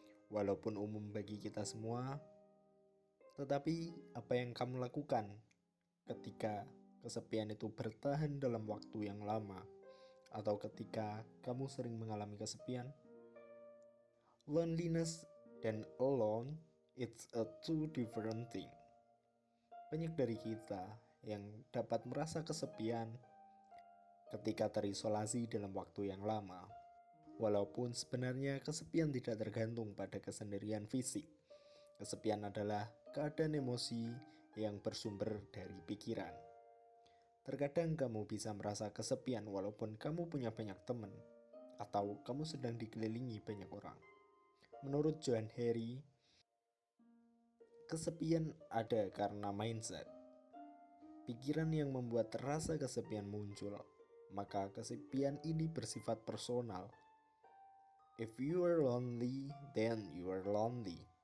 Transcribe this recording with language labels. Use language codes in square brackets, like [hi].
[id] Walaupun umum bagi kita semua, tetapi apa yang kamu lakukan ketika kesepian itu bertahan dalam waktu yang lama, atau ketika kamu sering mengalami kesepian? [en] Loneliness dan alone, it's a two different thing. [id] Banyak dari kita yang dapat merasa kesepian ketika terisolasi dalam waktu yang lama. Walaupun sebenarnya kesepian tidak tergantung pada kesendirian fisik. Kesepian adalah keadaan emosi yang bersumber dari pikiran. Terkadang kamu bisa merasa kesepian walaupun kamu punya banyak teman, atau kamu sedang dikelilingi banyak orang. Menurut John Harry, kesepian ada karena mindset. Pikiran yang membuat rasa kesepian muncul, maka kesepian ini bersifat personal. [en] If you are lonely, then you are lonely.